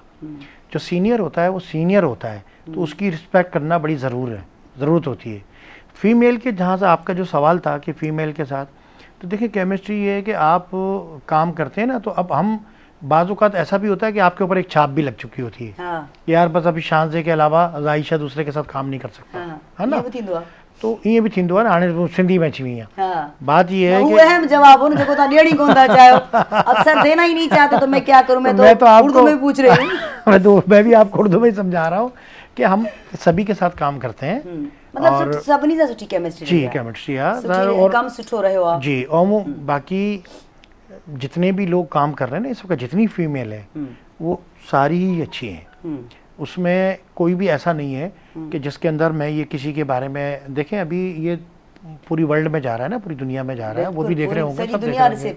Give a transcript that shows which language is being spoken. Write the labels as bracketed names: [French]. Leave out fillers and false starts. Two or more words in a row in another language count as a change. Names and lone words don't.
[Urdu] جو سینیئر ہوتا ہے وہ سینیئر ہوتا ہے، تو اس کی ریسپیکٹ کرنا بڑی ضرورت ہوتی ہے. فیمیل کے جہاں سے آپ کا جو سوال تھا کہ فیمیل کے ساتھ، تو دیکھیے کیمسٹری یہ ہے کہ آپ کام کرتے ہیں نا، تو اب ہم بعض اوقات ایسا بھی ہوتا ہے کہ آپ کے اوپر ایک چھاپ بھی لگ چکی ہوتی ہے. हाँ یار بس ابھی شانزے کے علاوہ عائشہ دوسرے کے ساتھ کام نہیں کر سکتا, हाँ ہے نا. [Sindhi] ये भी थींदो आहे। तो ये भी थींदो आहे न, हाणे सिंधी में अची वई आहियां। [Urdu] हाँ بات یہ ہے वो कि [Sindhi] अहम जवाब हो ना, देखो ता ॾियण ही कोन था चाहो, [Urdu] اب سر دینا ہی نہیں چاہتے تو میں کیا کروں، میں تو اردو میں پوچھ رہی ہوں. میں بھی آپ کو اردو میں ہی سمجھا رہا ہوں کہ ہم سبھی کے ساتھ کام کرتے ہیں. [Sindhi] मतलब सभिनी सां सुठी केमिस्ट्री [Urdu] جی کیمسٹری ہے [Sindhi] और कम सुठो रहियो आहे [Urdu] जी। اور وہ باقی جتنے بھی لوگ کام کر رہے ہیں نا اس وقت، جتنی فیمیل ہے وہ ساری ہی اچھی ہیں. اس میں کوئی بھی ایسا نہیں ہے کہ جس کے اندر میں یہ کسی کے بارے میں، دیکھیں ابھی یہ پوری ورلڈ میں جا رہا ہے نا، پوری دنیا میں جا رہا ہے، وہ بھی دیکھ رہے ہوں گے، سب دیکھ رہے ہوں گے.